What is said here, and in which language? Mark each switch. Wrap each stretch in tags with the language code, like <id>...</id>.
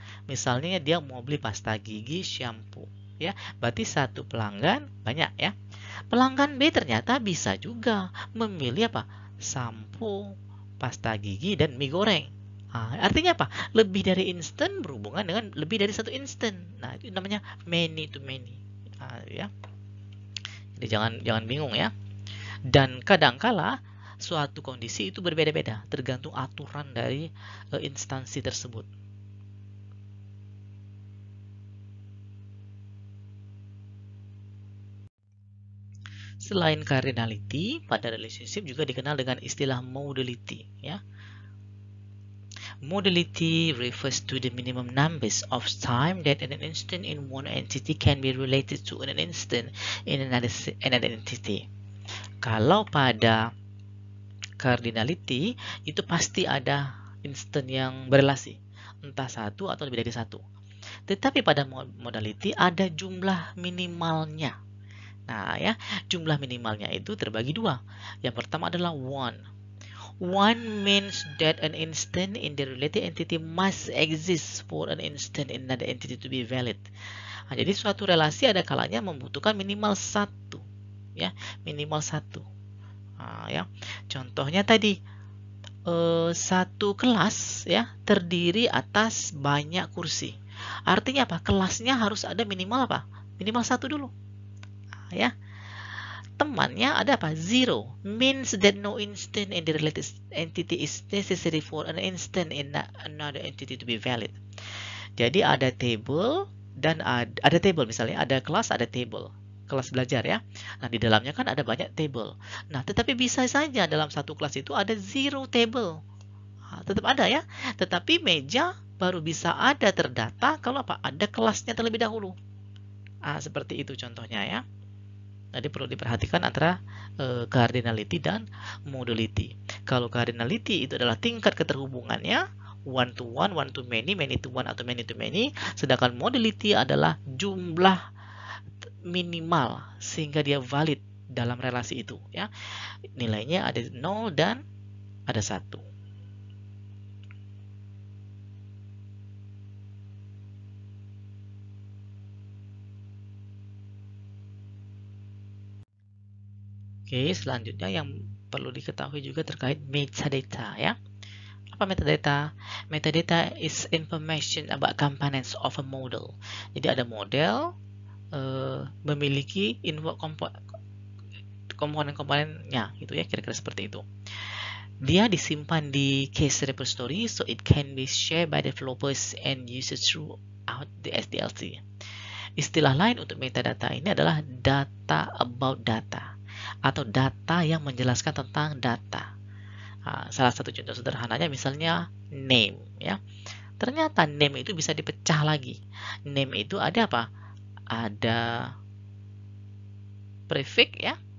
<id>Misalnya dia mau beli pasta gigi, shampoo, ya. Berarti satu pelanggan banyak, ya. Pelanggan B ternyata bisa juga memilih apa? Sampo, pasta gigi, dan mie goreng. Artinya apa? Lebih dari instan berhubungan dengan lebih dari satu instan. Nah, itu namanya many to many. Ya. Jadi jangan bingung ya. Dan kadangkala suatu kondisi itu berbeda-beda tergantung aturan dari instansi tersebut. Selain cardinality, pada relationship juga dikenal dengan istilah modality, ya.</id> <en>Modality refers to the minimum numbers of time that an instant in one entity can be related to an instant in another entity.</en> <id>Kalau pada cardinality itu pasti ada instant yang berelasi, entah satu atau lebih dari satu. Tetapi pada modality ada jumlah minimalnya. Nah, ya, jumlah minimalnya itu terbagi dua. Yang pertama adalah one.</id> <en>One means that an instant in the related entity must exist for an instant in another entity to be valid.</en> <id>Jadi suatu relasi ada kalanya membutuhkan minimal satu, ya, minimal satu. Ya, contohnya tadi satu kelas, ya, terdiri atas banyak kursi. Artinya apa? Kelasnya harus ada minimal apa? Minimal satu dulu. Ya, temannya ada apa?</id> <en>Zero means that no instant in the related entity is necessary for an instant in another entity to be valid.</en> <id>Jadi ada table dan ada table, misalnya ada kelas, ada table, kelas belajar, ya. Nah, di dalamnya kan ada banyak table. Nah, tetapi bisa saja dalam satu kelas itu ada zero table. Tetap ada, ya. Tetapi meja baru bisa ada terdata kalau apa? Ada kelasnya terlebih dahulu. Seperti itu contohnya, ya. Jadi perlu diperhatikan antara cardinality dan modality. Kalau cardinality itu adalah tingkat keterhubungannya, one to many, many to one atau many to many. Sedangkan modality adalah jumlah minimal sehingga dia valid dalam relasi itu, ya. Nilainya ada 0 dan ada 1. Oke, selanjutnya yang perlu diketahui juga terkait metadata, ya. Apa metadata?</id> <en>Metadata is information about components of a model.</en> <id>Jadi ada model memiliki komponen-komponennya, gitu ya, kira-kira seperti itu. Dia disimpan di</id> <en>case repository, so it can be shared by developers and users throughout the SDLC.</en> <id>Istilah lain untuk metadata ini adalah data about data, atau data yang menjelaskan tentang data. Salah satu contoh sederhananya misalnya name, ya. Ternyata name itu bisa dipecah lagi. Name itu ada apa? Ada prefix, ya.</id>